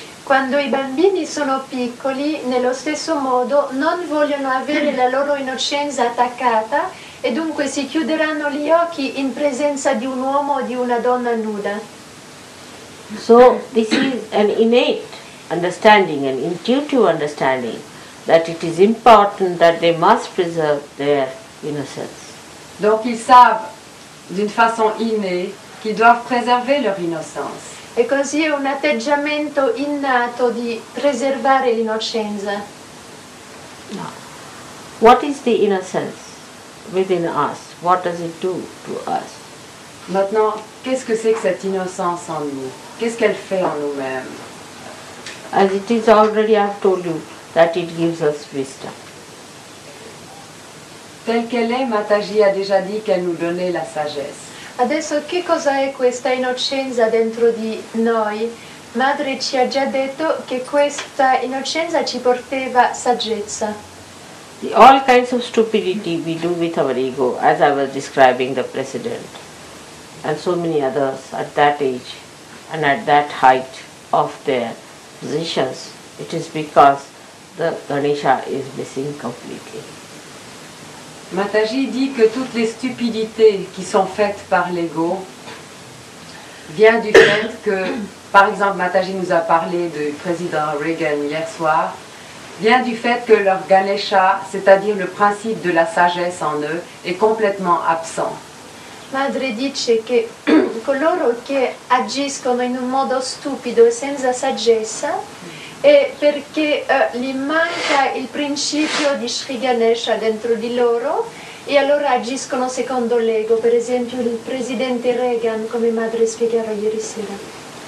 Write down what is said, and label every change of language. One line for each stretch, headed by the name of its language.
Italian: Quando i bambini sono piccoli, nello stesso modo, non vogliono avere la loro innocenza attaccata e dunque si chiuderanno gli occhi in presenza di un uomo o di una donna nuda.
English: So this is an innate understanding, an intuitive understanding that it is important that they must preserve their innocence.
French: Donc ils savent d'une façon innée qu'ils doivent préserver leur innocence.
Italian: E così è un atteggiamento innato di preservare l'innocenza.
English: What is the innocence within us? What does it do to us?
French: Maintenant, qu'est-ce que c'est que cette innocence en nous? Qu'est-ce qu'elle fait en nous-mêmes?
English: As it is already, I have told you that it gives us wisdom.
French: Telle qu'elle est, Mataji a déjà dit qu'elle nous donnait la sagesse.
Italian: Adesso che cosa è questa innocenza dentro di noi? Madre ci ha già detto che questa innocenza ci portava saggezza.
English: All kinds of stupidity we do with our ego, as I was describing the President, and so many others at that age and at that height of their positions. It is because the Ganesha is missing completely.
French: Mataji dit que toutes les stupidités qui sont faites par l'ego viennent du fait que, par exemple, Mataji nous a parlé du président Reagan hier soir, vient du fait que leur Ganesha, c'est-à-dire le principe de la sagesse en eux, est complètement absent.
Italian: Madre dice che coloro che agiscono in un modo stupido e senza saggezza è perché gli manca il principio di Shri Ganesha dentro di loro e allora agiscono secondo l'ego. Per esempio il presidente Reagan, come Madre spiegava ieri sera.